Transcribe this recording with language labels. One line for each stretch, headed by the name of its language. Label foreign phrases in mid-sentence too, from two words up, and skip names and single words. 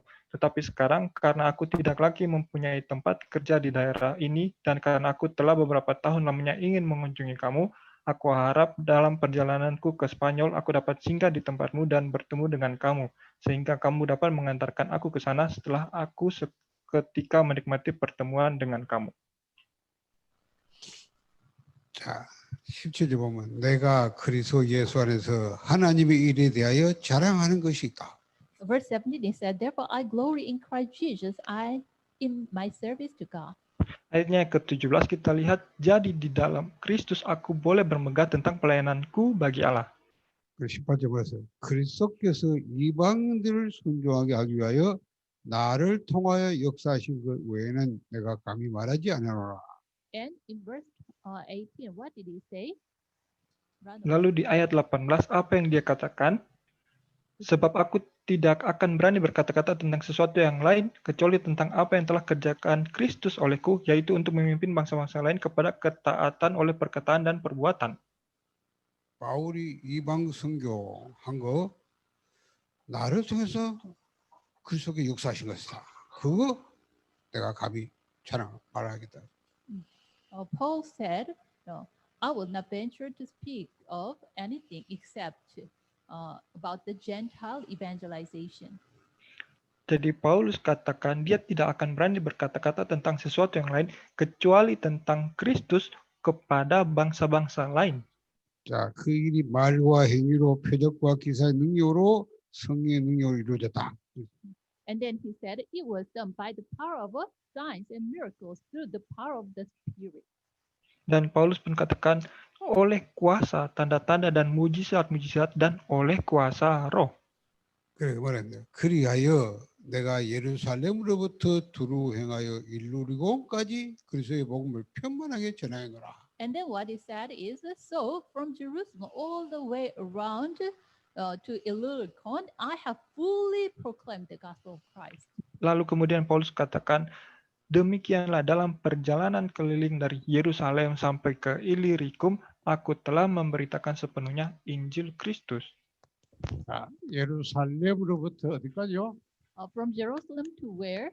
Indonesian: Tetapi sekarang, karena aku tidak lagi mempunyai tempat kerja di daerah ini, dan karena aku telah beberapa tahun lamanya ingin mengunjungi kamu, aku harap dalam perjalananku ke Spanyol, aku dapat singgah di tempatmu dan bertemu dengan kamu, sehingga kamu dapat mengantarkan aku ke sana setelah aku seketika menikmati pertemuan dengan kamu.
Korean: 자, 17절 보면 내가 그리스도 예수 안에서 하나님의 일에 대하여 자랑하는 것이 있다.
English: Verse 17 it said, therefore I glory in Christ Jesus, I in my service to God.
Indonesian: Ayatnya yang ke-17 kita lihat, jadi di dalam Kristus aku boleh bermegah tentang pelayananku bagi Allah.
Korean: 그 18절 보세요. 그리스도께서 이방인들을 순종하게 하기 위하여 나를 통하여 역사하신 것 외에는 내가 감히 말하지 않으노라.
English: And in verse 18, what did he say?
Indonesian: Lalu di ayat 18, apa yang dia katakan? Sebab aku tidak akan berani berkata-kata tentang sesuatu yang lain, kecuali tentang apa yang telah kerjakan Kristus olehku, yaitu untuk memimpin bangsa-bangsa lain kepada ketaatan oleh perkataan dan perbuatan.
Korean: 바울이 이방 선교한 거 나를 통해서 그리스도께 역사하신 것이다. 그거 내가 감히 자랑 말하겠다.
English: Paul said, no, I will not venture to speak of anything except about the Gentile evangelization.
Indonesian: Jadi Paulus katakan dia tidak akan berani berkata-kata tentang sesuatu yang lain kecuali tentang Kristus kepada bangsa-bangsa lain.
Korean: 자, 그 일이 말과 행위로 표적과 기사의 능력으로 성령의 능력으로 이루어졌다.
English: And then he said it was done by the power of signs and miracles through the power of the Spirit.
Indonesian: Dan Paulus pun katakan oleh kuasa, tanda-tanda dan mujizat-mujizat dan oleh kuasa roh.
Korean: 그래 말했는데 그리하여 내가 예루살렘으로부터 두루 행하여 일루리고까지 그리스도의 복음을 편만하게 전하노라.
English: And then what he said is, so from Jerusalem all the way around to Illyricum, I have fully proclaimed the gospel of Christ.
Indonesian: Lalu kemudian Paulus katakan, demikianlah dalam perjalanan keliling dari Yerusalem sampai ke Illyricum, aku telah memberitakan sepenuhnya Injil Kristus.
Korean: 자, 예루살렘으로부터 어디까지요?
English: From Jerusalem to where?